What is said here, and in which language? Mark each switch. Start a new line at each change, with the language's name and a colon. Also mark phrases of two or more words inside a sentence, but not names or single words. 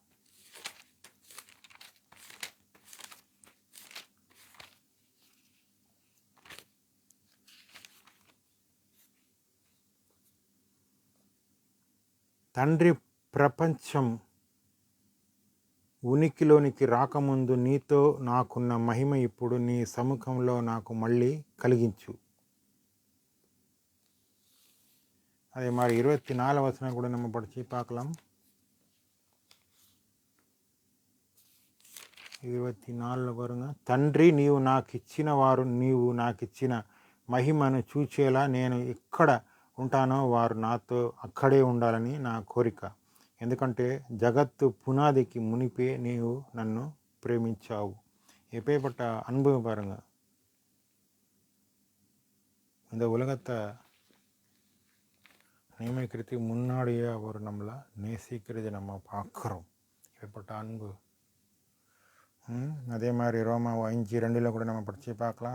Telugu: తండ్రి ప్రపంచం ఉనికిలోనికి రాకముందు నీతో నాకున్న మహిమ ఇప్పుడు నీ సముఖంలో నాకు మళ్ళీ కలిగించు.
Tamil: அதே மாதிரி 24 வசனம் கூட நம்ம படித்து பார்க்கலாம். 24 பாருங்க.
Telugu: తండ్రి నీవు నాకిచ్చిన వారు నీవు నాకిచ్చిన మహిమను చూచేలా నేను ఎక్కడ ఉంటానో వారు నాతో అక్కడే ఉండాలని నా కోరిక. ఎందుకంటే జగత్తు పునాదికి మునిపే నీవు నన్ను பிரேமிச்சாவு.
Tamil: எப்பேற்பட்ட அன்பு பாருங்க. இந்த உலகத்தை நியமிக்கிறதுக்கு முன்னாடியே அவர் நம்மளை நேசிக்கிறது நம்ம பார்க்குறோம். எப்பேற்பட்ட அன்பு. அதே மாதிரி ரோமா 5:2 கூட நம்ம படித்து பார்க்கலாம்.